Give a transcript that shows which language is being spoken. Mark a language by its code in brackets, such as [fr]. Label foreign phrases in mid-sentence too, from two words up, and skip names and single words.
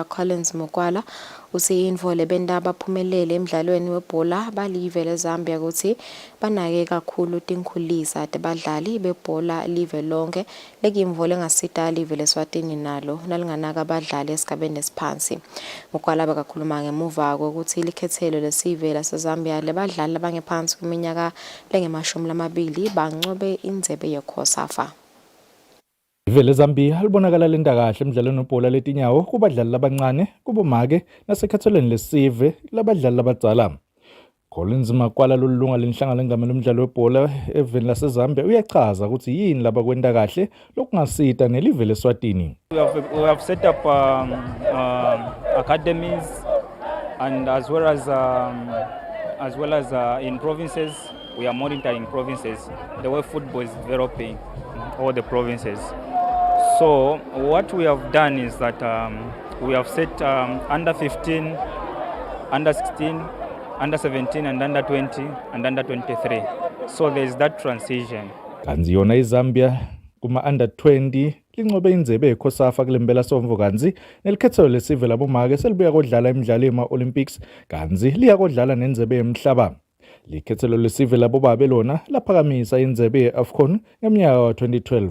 [ss] Collins Mokwala usiyinfo lebenda baphumelele emidlalweni webhola balive leZambia ukuthi banake kakhulu tinkhulisa tebadlali bebhola live lonke lekimvo lengasita live leSwatini nalo nalinganaka abadlali esigabeni esiphansi. Mokwala bekakhuluma ngemuva kokuthi likhethelo lesive laseZambia lebadlali abangephansi kwiminyaka lenge-20 bancobe indzebe yeKhosafa. Ivele Zambia libonakala lenda kahle emidlalweni webhola letinyawo kubadlali labancane kubomake nasekhatholeni lesive labadlali labadzala. Collins Mokwala lolunga lenhlangano lengamele umdlalo webhola eveni laseZambia uyachaza ukuthi yini labakwenda kahle lokungasita nelive leSwatini. [en] We have set up academies and as well as in provinces we are monitoring provinces the way football is developing all the provinces. So what we have done is that we have set under 15, under 16, under 17 and under 20 and under 23. So there is that transition. [ss] Kanzi yona iZambia kuma-under 20 lincobe indzebe yeKhosafa kulembela somvo kanzi nelikhethelo lesive labomake selibuya kodlala imidlalo yema-Olympics kanzi liya kodlala nendzebe yemhlaba. Likhethelo lesive labobabe lona laphakamisa indzebe ye-AFCON ngeminyaka wa-2012.